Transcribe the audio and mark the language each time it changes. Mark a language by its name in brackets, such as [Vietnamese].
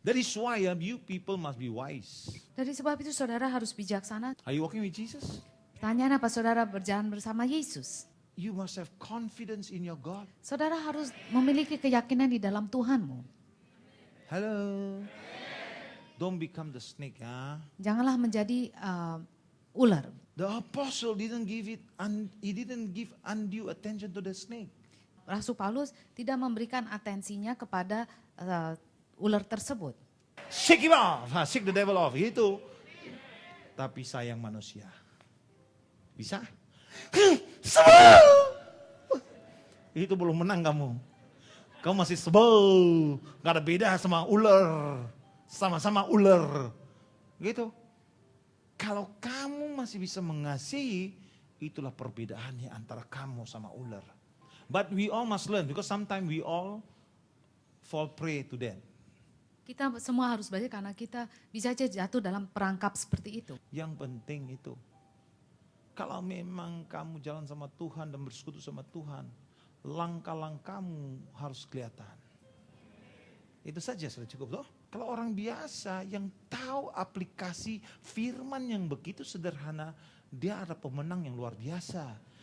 [English] That is why you people must be wise. [Indonesian] Dari sebab itu saudara harus bijaksana. [English] Are you walking with Jesus? [Indonesian] Pertanyaan apa saudara berjalan bersama Yesus? [English] You must have confidence in your God. [Indonesian] Saudara harus memiliki keyakinan di dalam Tuhanmu. [English] Hello. Don't become the snake, huh? [Indonesian] Janganlah menjadi ular. [English] The apostle didn't give undue attention to the snake. [Indonesian] Rasul Paulus tidak memberikan atensinya kepada ular tersebut. [English] Shake him off, shake the devil off, [Indonesian] gitu. Tapi sayang manusia. Bisa? Sebel! Itu belum menang kamu. Kamu masih sebel. Gak ada beda sama ular. Sama-sama ular. Gitu. Kalau kamu masih bisa mengasihi, itulah perbedaannya antara kamu sama ular. [English] But we all must learn because sometimes we all fall prey to them. [Indonesian] Kita semua harus belajar karena kita bisa saja jatuh dalam perangkap seperti itu. Yang penting itu, kalau memang kamu jalan sama Tuhan dan bersekutu sama Tuhan, langkah-langkahmu harus kelihatan. Itu saja sudah cukup loh. Kalau orang biasa yang tahu aplikasi firman yang begitu sederhana, dia ada pemenang yang luar biasa.